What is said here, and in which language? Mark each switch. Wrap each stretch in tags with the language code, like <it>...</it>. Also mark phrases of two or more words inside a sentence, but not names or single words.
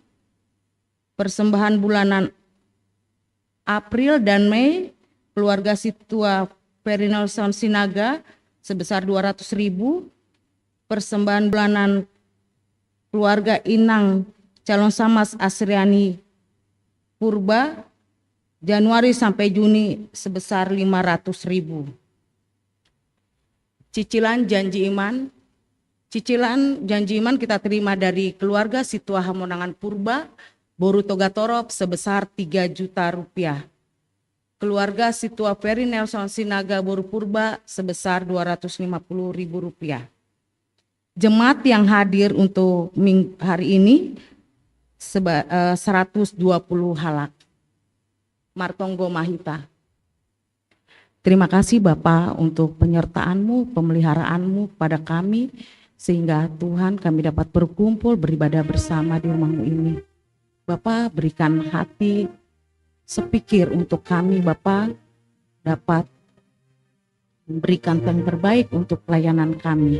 <id>Persembahan bulanan April dan Mei, keluarga Situa Perinelson Sinaga sebesar 200.000. Persembahan bulanan keluarga Inang calon Samas Asriani Purba Januari sampai Juni sebesar 500.000. Cicilan janji iman kita terima dari keluarga Situa Hamonangan Purba Boru Togatorop sebesar 3 juta rupiah. Keluarga Situa Ferry Nelson Sinaga Boru Purba sebesar 250.000 rupiah. Jemaat yang hadir untuk hari ini 120 halak.</id> <bts>Martonggo Mahita.</bts> <id>Terima kasih Bapak untuk penyertaan-Mu, pemeliharaanmu pada kami, sehingga Tuhan kami dapat berkumpul beribadah bersama di rumah-Mu ini. Bapak berikan hati sepikir untuk kami, Bapak dapat memberikan yang terbaik untuk pelayanan kami.</id>